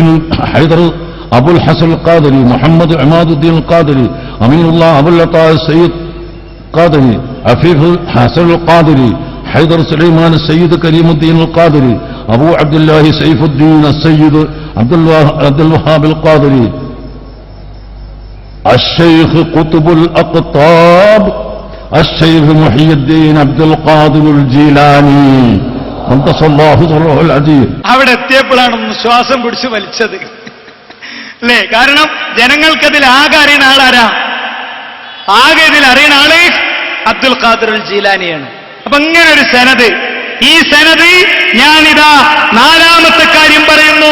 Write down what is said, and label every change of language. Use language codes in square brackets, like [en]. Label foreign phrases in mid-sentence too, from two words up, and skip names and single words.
[ar] حيدر أبو الحسن القادري، محمد عماد الدين القادري، أمين الله أبو العطاء السيد القادري، عفيف الحسن القادري، حيدر سليمان السيد كريم الدين القادري، أبو عبد الله سيف الدين السيد عبد الوهاب القادري، الشيخ قطب الأقطاب الشيخ محي الدين عبد القادر الجيلاني قدس الله سره العزيز. [ml] അവിടെ എത്തിയപ്പോഴാണ് ശ്വാസം പിടിച്ച് വലിച്ചത്, അല്ലേ? കാരണം ജനങ്ങൾക്കതിൽ ആകെ അറിയുന്ന ആളാരാ? ആകെ ഇതിൽ അറിയുന്ന ആള് അബ്ദുൽ ഖാദിർ അൽ ജീലാനിയാണ്. അപ്പൊ ഇങ്ങനെ ഒരു സനദ്, ഈ സനദ് ഞാനിതാ നാലാമത്തെ കാര്യം പറയുന്നു.